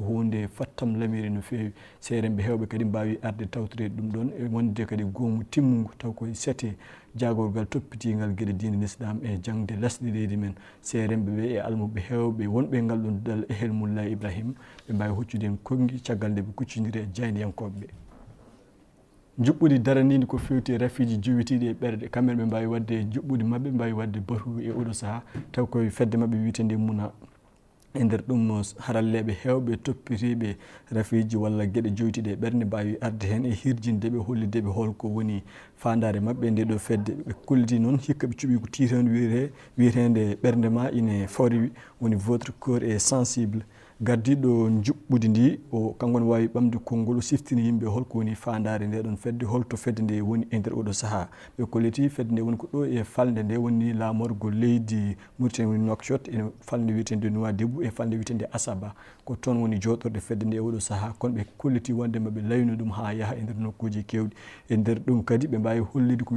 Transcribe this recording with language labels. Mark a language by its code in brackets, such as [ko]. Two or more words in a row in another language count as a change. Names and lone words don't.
[ff] hunde fattam lamiri no fewi seeremɓe hewɓe kadi mbawi arde tawtorede ɗum ɗon e wonde kadi goomu timmugu taw koye sete jagorgal toppitigal gueɗe diine l'islam e jangde lasɗi leydi men seeremɓe ɓe e almuɓe hewɓe wonɓe ngal ɗon dal ehel Moulay Ibrahima ɓe mbawi hoccude en konngui caggal nde ɓe kuccidiri e jaydiyankoɓeɓe juɓɓudi daranidi ko fewti e rafiji jowitiɗi e ɓerɗe kamɓe ɓe mbawi wadde juɓɓudi mabɓe mbawi wadde batu e oɗo saaha taw koye fedde mabɓe wiitende Muna e nder ɗum haralleɓe hewɓe toppitiɓe rafiji walla gueɗe jowtiɗe e ɓerde mbawi arde hen e hirjindeɓe hollideɓe holko woni fandare mabɓe nde ɗo fedde ɓe kolliti noon hikka ɓe cuuɓi ko tiitande wiyetende ɓerde ma ine fori woni [fr] votre corps est sensible [ff] gardiɗo juɓɓudi ndi o kanko ne wawi ɓamde konngol o siftini yimɓe holko woni fandare nde ɗon fedde holto fedde nde woni e nder oɗo saaha ɓe kolliti fedde nde woni ko ɗo e falde nde woni lamorgo leydi Mauritanie woni Nouakchott ene falde wiyetende Nouadhibou e falde wiyetende Asaba ko toon woni joɗorde fedde nde e oɗo saaha kono ɓe kolliti wonde maɓe layno ɗum ha yaaha e nder nokkuji kewɗi e nder ɗum kadi ɓe mbawi hollide ko